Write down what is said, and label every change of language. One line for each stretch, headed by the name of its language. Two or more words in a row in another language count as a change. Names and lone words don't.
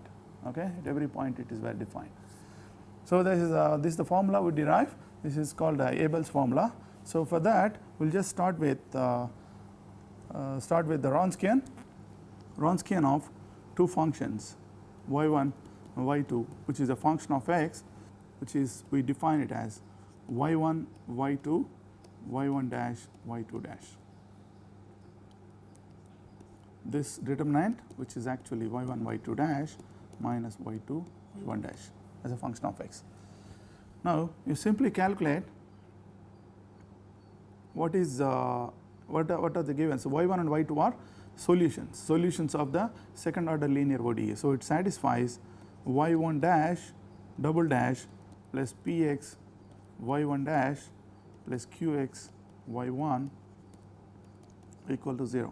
English: Okay, at every point it is well defined. So this is the formula we derive. This is called Abel's formula. So for that, we'll just start with the Wronskian of two functions y1 and y2, which is a function of x, which is, we define it as y1 y2 y1 dash y2 dash. This determinant, which is actually y1 y2 dash minus y2 y1 dash as a function of x. Now you simply calculate what are the given. So y1 and y2 are solutions of the second order linear ODE. So it satisfies y1 dash double dash plus px y1 dash plus qx y1 equal to 0.